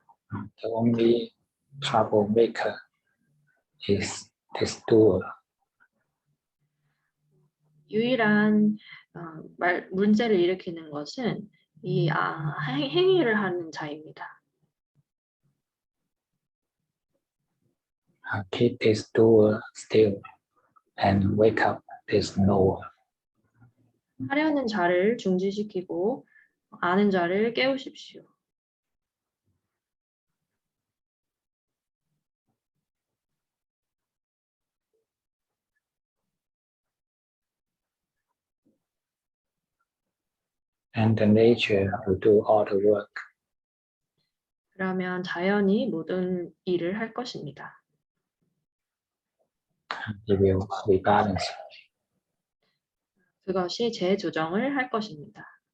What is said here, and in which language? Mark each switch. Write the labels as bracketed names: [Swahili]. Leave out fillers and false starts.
[English] the only troublemaker is this doer. [Korean] 유일한 문제를 일으키는 것은 이 행위를 하는 자입니다. [English] Keep this doer still and wake up this knower. [Korean] 하려는 자를 중지시키고 아는 자를 깨우십시오. [English] And the nature will do all the work. [Korean] 그러면 자연이 모든 일을 할 것입니다. [English] It will rebalance. [Korean] 그것이 재조정을 할 것입니다.